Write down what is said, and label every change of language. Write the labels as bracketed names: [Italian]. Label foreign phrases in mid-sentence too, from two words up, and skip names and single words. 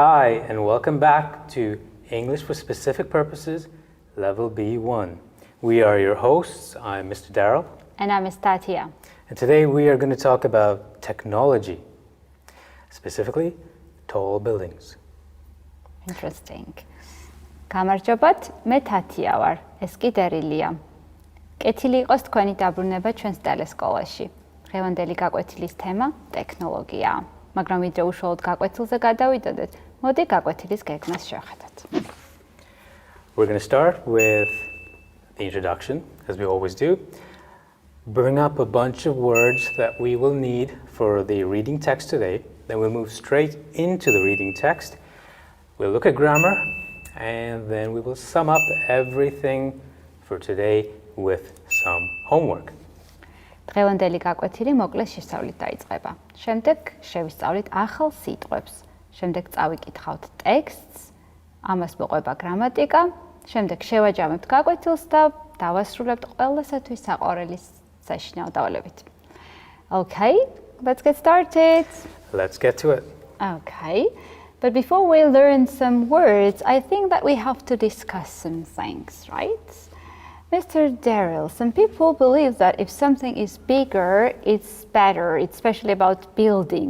[English] Hi, and welcome back to English for Specific Purposes, Level B1. We are your hosts. I'm Mr. Darrell. And I'm Ms. Tatia. And today we are going to talk about technology, specifically tall buildings. Interesting. [Georgian] გამარჯობათ, მე თათია ვარ, ეს კი დერილია. კეთილი იყოს თქვენი დაბრუნება ჩვენს ტელესკოლაში. დღევანდელი გაკვეთილის თემა ტექნოლოგიაა. მაგრამ ვიდრე უშუალოდ გაკვეთილზე გადავიდოდეთ, მოდი გაკვეთილის გეგმას შევხედოთ. [English] We're going to start with the introduction, as we always do. Bring up a bunch of words that we will need for the reading text today. Then we'll move straight into the reading text. We'll look at grammar, and then we will sum up everything for today with some homework. [Georgian] დღევანდელი გაკვეთილი მოკლე შესწავლით დაიწყება. შემდეგ შევისწავლით ახალ სიტყვებს. შემდეგ წავიკითხავთ ტექსტს, ამას მოყვება გრამატიკა. შემდეგ შევაჯამებთ გაკვეთილს და დავასრულებთ ყველასათვის საყვარელი საშინაო დავალებით. [English] Okay, let's get started. Let's get to it. Okay, but before we learn some words, I think that we have to discuss some things, right? Mr. Darrell, some people believe that if something is bigger, it's better, especially about buildings.